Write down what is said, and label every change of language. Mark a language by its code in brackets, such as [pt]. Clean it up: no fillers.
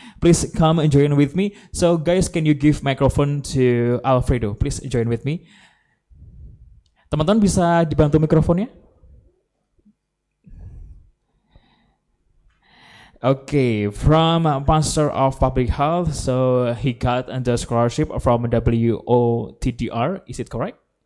[en] Please come and join with me. So guys, can you give microphone to Alfredo? Please join with me. [id] Teman-teman bisa dibantu mikrofonnya? [en] Okay, from Master of Public Health, so he got the scholarship from WOTDR, is it correct?